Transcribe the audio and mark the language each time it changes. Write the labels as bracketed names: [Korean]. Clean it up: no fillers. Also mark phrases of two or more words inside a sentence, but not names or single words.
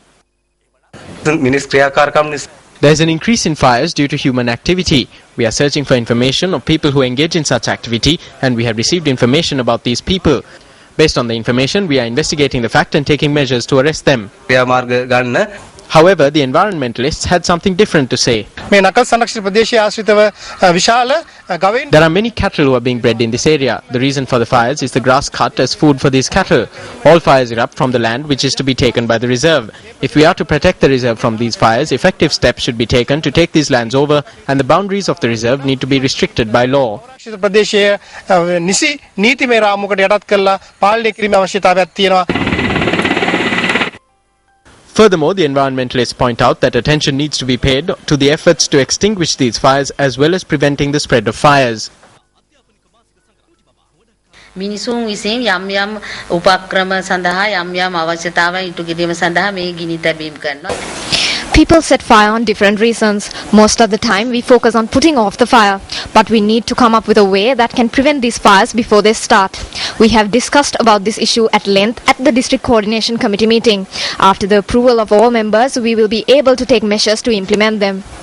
[English] There is an increase in fires due to human activity. We are searching for information of people who engage in such activity, and we have received information about these people. Based on the information, we are investigating the fact and taking measures to arrest them. However, the environmentalists had something different to say. [Sinhala] මේ නකල් සංරක්ෂිත ප්‍රදේශයේ ආශ්‍රිතව විශාල ගවයින් [English] There are many cattle who are being bred in this area. The reason for the fires is the grass cut as food for these cattle. All fires erupt from the land which is to be taken by the reserve. If we are to protect the reserve from these fires, effective steps should be taken to take these lands over, and the boundaries of the reserve need to be restricted by law. [Sinhala] ආශ්‍රිත ප්‍රදේශයේ නිසි නීතිමය රාමුවකට යටත් කරලා පාලනය කිරීමේ අවශ්‍යතාවයක් තියෙනවා. [English] Furthermore, the environmentalists point out that attention needs to be paid to the efforts to extinguish these fires as well as preventing the spread of fires. [Sinhala] මිනිසුන් විසින් යම් යම් උපක්‍රම සඳහා යම් යම් අවශ්‍යතාවයන් ඉටු කිරීම සඳහා මේ ගිනි තැබීම් කරනවා. [English] People set fire on different reasons. Most of the time we focus on putting off the fire, but we need to come up with a way that can prevent these fires before they start. We have discussed about this issue at length at the District Coordination Committee meeting. After the approval of all members, we will be able to take measures to implement them.